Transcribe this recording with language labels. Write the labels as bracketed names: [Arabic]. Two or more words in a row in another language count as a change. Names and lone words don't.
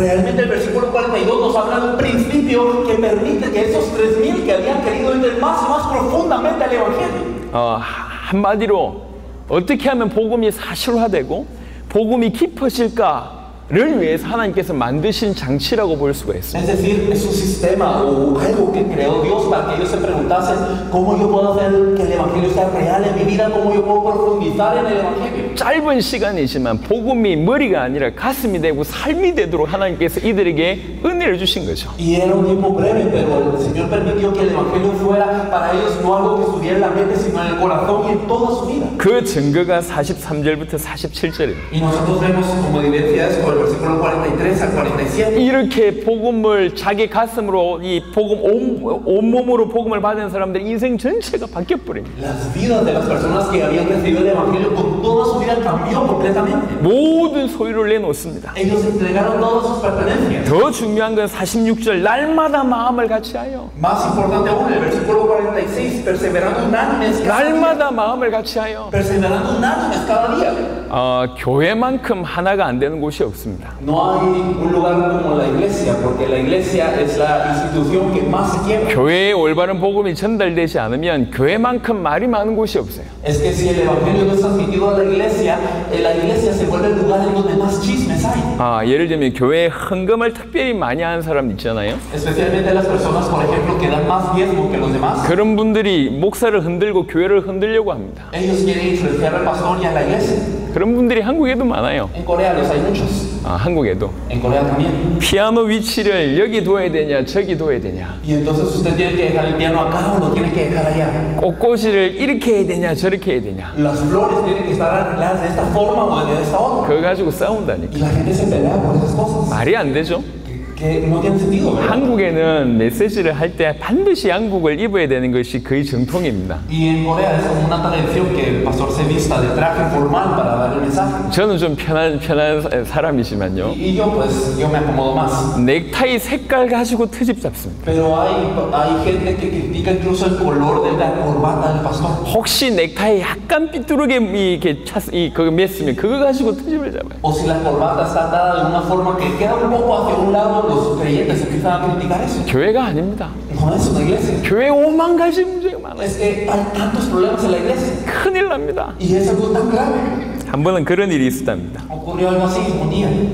[Spanish] Realmente el versículo 42 nos habla de un principio que permite que esos 3,000 que habían querido entrar más y más profundamente al Evangelio. [Korean] 한마디로 어떻게 하면 복음이 사실화되고 복음이 깊어질까를 위해서 하나님께서 만드신 장치라고 볼 수가 있습니다. [Spanish] Es decir, es un sistema o algo que creó Dios para que ellos se preguntasen cómo yo puedo hacer que el Evangelio sea real en mi vida, cómo yo puedo profundizar en el Evangelio. [Korean] 짧은 시간이지만 복음이 머리가 아니라 가슴이 되고 삶이 되도록 하나님께서 이들에게 은혜를 주신 거죠. [Spanish] Y era un tiempo breve, pero el Señor permitió que el Evangelio fuera para ellos no algo que estuviera en la mente, sino en el corazón y en toda su vida. [Korean] 그 증거가 43절부터 47절입니다. [Spanish] Y nosotros vemos como evidencia eso, el versículo 43 al 47. [Korean] 이렇게 복음을 자기 가슴으로 이 복음 온몸으로 복음을 받은 사람들 인생 전체가 바뀌어 버립니다. [Spanish] Las vidas de las personas que habían recibido el Evangelio con toda su vida cambió completamente. [Korean] 모든 소유를 내놓습니다. [Spanish] Ellos entregaron todas sus pertenencias. [Korean] 더 중요한 건 46절 날마다 마음을 같이하여. [Spanish] Más importante aún, el versículo 46, perseverando unánimes cada día. [Korean] 날마다 마음을 같이하여. [Spanish] Perseverando unánimes cada día. [Korean] 교회만큼 하나가 안 되는 곳이 없습니다. [Spanish] No hay un lugar como la iglesia, porque la iglesia es la institución que más se quiebra. [Korean] 교회에 올바른 복음이 전달되지 않으면 교회만큼 말이 많은 곳이 없어요. [Spanish] Es que si el evangelio no es transmitido a la iglesia se vuelve el lugar en donde más chismes hay. [Korean] 예를 들면 교회에 헌금을 특별히 많이 하는 사람 있잖아요. [Spanish] Especialmente las personas, por ejemplo, que dan más diezmo que los demás. [Korean] 그런 분들이 목사를 흔들고 교회를 흔들려고 합니다. [Spanish] Ellos quieren influenciar al pastor y a la iglesia. [Korean] 그런 분들이 한국에도 많아요. [Spanish] En Corea los hay muchos. [Korean] 한국에도. [Spanish] En Corea también. [Korean] 피아노 위치를 여기 둬야 되냐 저기 둬야 되냐. [Spanish] Y entonces usted tiene que dejar el piano acá o lo tiene que dejar allá. [Korean] 꽃꽂이를 이렇게 해야 되냐 저렇게 해야 되냐. [Spanish] Las flores tienen que estar arregladas de esta forma o de esta otra. [Korean] 그거 가지고 싸운다니까. [Spanish] Y la gente se pelea por esas cosas. [Korean] 말이 안 되죠. [Spanish] Que no tiene sentido, ¿verdad? [Korean] 한국에는 메시지를 할 때 반드시 양복을 입어야 되는 것이 거의 정통입니다. [Spanish] Y en Corea es como una tradición que el pastor se vista de traje formal para dar el mensaje. [Korean] 저는 좀 편한 사람이지만요. [Spanish] Y yo pues yo me acomodo más. [Korean] 넥타이 색깔 가지고 트집 잡습니다. [Spanish] Pero hay gente que critica incluso el color de la corbata del pastor. [Korean] 혹시 넥타이 약간 삐뚤게 이렇게 그거 맸으면 그거 가지고 트집을 잡아요. [Spanish] O si la corbata está atada de una forma que queda un poco hacia un lado, los creyentes empiezan a criticar eso. [Korean] 교회가 아닙니다. [Spanish] No es una iglesia. [Korean] 교회에 5만 가지 문제가 많아요. [Spanish] Es que hay tantos problemas en la iglesia. [Korean] 큰일 납니다. [Spanish] Y es algo tan grave. [Korean] 한 번은 그런 일이 있었답니다. [Spanish] Ocurrió algo así un día.